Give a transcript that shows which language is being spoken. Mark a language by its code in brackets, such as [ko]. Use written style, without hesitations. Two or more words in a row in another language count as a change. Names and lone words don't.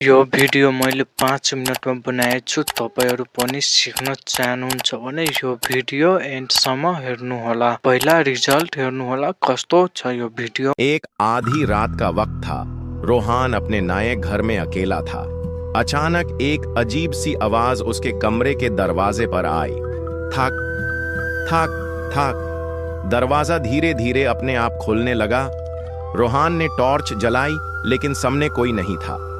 [ne] यो भिडियो मैले 5 मिनेटमा बनाएछु। तपाईहरु पनि सिक्न चाहनुहुन्छ भने यो भिडियो एन्डसम्म हेर्नुहोला। पहिला रिजल्ट हेर्नुहोला कस्तो छ यो भिडियो। [hi] एक आधी रात का वक्त था। रोहान अपने नए घर में अकेला था। अचानक एक अजीब सी आवाज उसके कमरे के दरवाजे पर आई। थक थक थक। दरवाजा धीरे धीरे अपने आप खुलने लगा। रोहान ने टॉर्च जलाई लेकिन सामने कोई नहीं था।